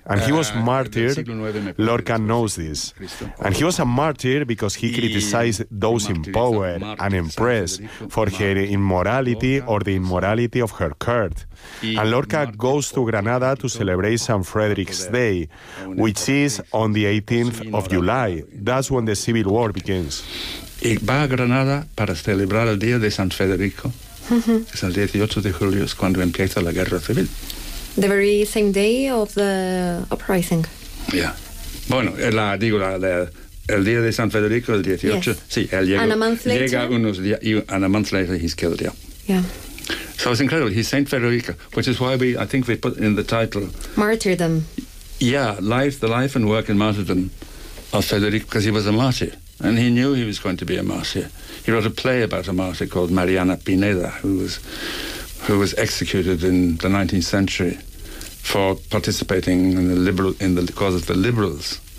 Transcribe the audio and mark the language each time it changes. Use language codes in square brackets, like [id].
[en] And he was martyred, Lorca knows this. And he was a martyr because he criticized those in power and empress for her immorality or the immorality of her court. And Lorca goes to Granada to celebrate St. Frederick's Day, which is on the 18th of July. That's when the civil war begins. [es] Y va a Granada para celebrar el día de San Federico. Es el 18 de julio, es cuando empieza la guerra civil. [en] The very same day of the uprising. Yeah. [es] Bueno, el día de San Federico, el 18. [en] Yes. [es] Sí, él llega unos días y [en] a month later he's killed. Yeah. So it's incredible. He's Saint Federico, which is why I think we put in the title. Martyrdom. Yeah, the life and work and martyrdom of Federico, because he was a martyr. And he knew he was going to be a martyr. He wrote a play about a martyr called Mariana Pineda, who was executed in the 19th century for participating in the cause of the liberals.